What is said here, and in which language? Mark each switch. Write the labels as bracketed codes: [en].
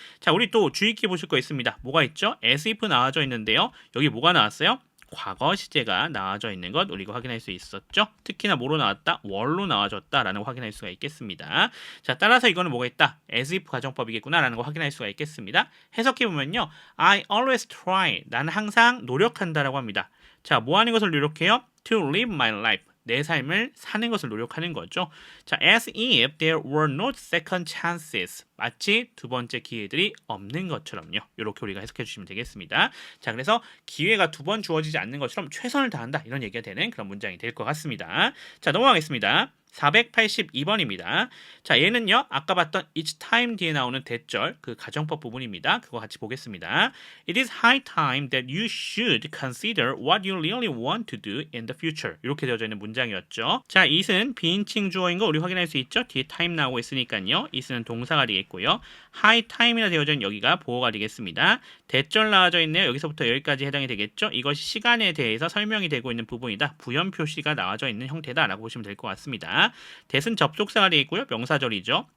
[ko] 자, 우리 또 주의 깊게 보실 거 있습니다. 뭐가 있죠? as if 나와져 있는데요. 여기 뭐가 나왔어요? 과거 시제가 나와져 있는 것 우리가 확인할 수 있었죠. 특히나 뭐로 나왔다? were로 나와졌다라는 거 확인할 수가 있겠습니다. 자, 따라서 이거는 뭐가 있다? as if 가정법이겠구나라는 거 확인할 수가 있겠습니다. 해석해 보면요, [en] I always try. [ko] 나는 항상 노력한다라고 합니다. 자, 뭐 하는 것을 노력해요? [en] To live my life. [ko] 내 삶을 사는 것을 노력하는 거죠. [en] 자, as if there were no second chances. [ko] 마치 두 번째 기회들이 없는 것처럼요. 이렇게 우리가 해석해 주시면 되겠습니다. 자, 그래서 기회가 두 번 주어지지 않는 것처럼 최선을 다한다. 이런 얘기가 되는 그런 문장이 될 것 같습니다. 자, 넘어가겠습니다. 482번입니다. 자, 얘는요, 아까 봤던 each time 뒤에 나오는 대절, 그 가정법 부분입니다. 그거 같이 보겠습니다. [en] It is high time that you should consider what you really want to do in the future. [ko] 이렇게 되어져 있는 문장이었죠. 자, it은 비인칭 주어인 거 우리 확인할 수 있죠? 뒤에 time 나오고 있으니까요. it은 동사가 되겠고요. high time이라 되어져 있는 여기가 보어가 되겠습니다. 대절 나와져 있네요. 여기서부터 여기까지 해당이 되겠죠? 이것이 시간에 대해서 설명이 되고 있는 부분이다. 부연 표시가 나와져 있는 형태다라고 보시면 될 것 같습니다. 대은 접속사가 되겠고요. 명사절이죠.